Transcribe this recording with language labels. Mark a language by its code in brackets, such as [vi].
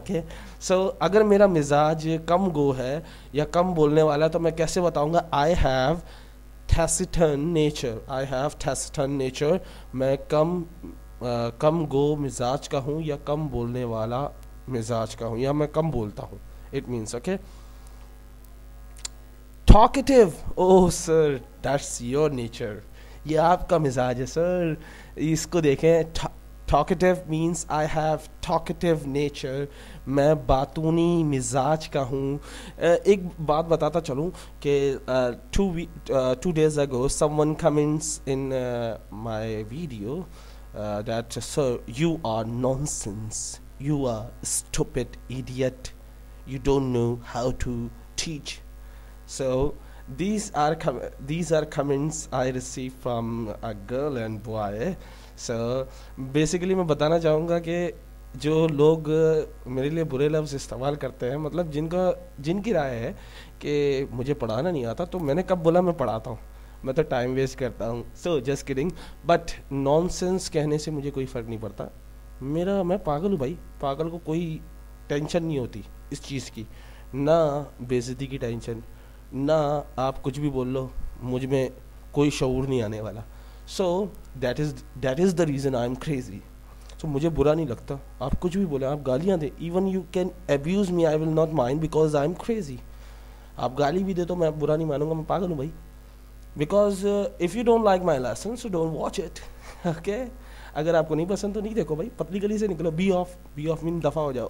[ur] Okay, سو اگر میرا مزاج کم گو ہے یا کم بولنے والا تو میں کیسے بتاؤں گا [en] I have taciturn nature, [ur] I have تھیسیٹن nature, میں کم گو مزاج کا ہوں یا کم بولنے والا مزاج کا ہوں, یا میں کم بولتا ہوں. [en] It means okay. Talkative, oh sir that's your nature, [ur] یہ آپ کا مزاج ہے سر. اس کو دیکھیں, [en] talkative means I have talkative nature, [ur] میں باتونی مزاج کا ہوں. ایک بات بتاتا چلوں کہ [en] 2 days ago someone comments in my video that sir you are nonsense, you are stupid idiot, you don't know how to teach. So these are comments I received from a girl and boy. [ur] So basically میں بتانا چاہوں گا کہ جو لوگ میرے لیے برے لفظ استعمال کرتے ہیں, مطلب جن کی رائے ہے کہ مجھے پڑھانا نہیں آتا, تو میں نے کب بولا میں پڑھاتا ہوں؟ میں تو ٹائم ویسٹ کرتا ہوں. [en] So just kidding. [ur] But naan sense کہنے سے مجھے کوئی فرق نہیں پڑتا. میں پاگل ہوں بھائی, پاگل کو کوئی ٹینشن نہیں ہوتی اس چیز کی, نہ بے عزتی کی ٹینشن, نہ آپ کچھ بھی بول لو, مجھ میں کوئی شعور نہیں آنے والا. [en] So that is the reason I am crazy. [ur] سو مجھے برا نہیں لگتا, آپ کچھ بھی بولیں, آپ گالیاں دیں, [en] Even you can abuse me, I will not mind because I am crazy. [ur] آپ گالی بھی دے تو میں برا نہیں مانوں گا, میں پاگل ہوں بھائی. [en] Because if you don't like my lesson so don't watch it. [ur] Okay, اگر آپ کو نہیں پسند تو نہیں دیکھو بھائی, پتلی گلی سے نکلو, بی آف مین دفعہ ہو جاؤ.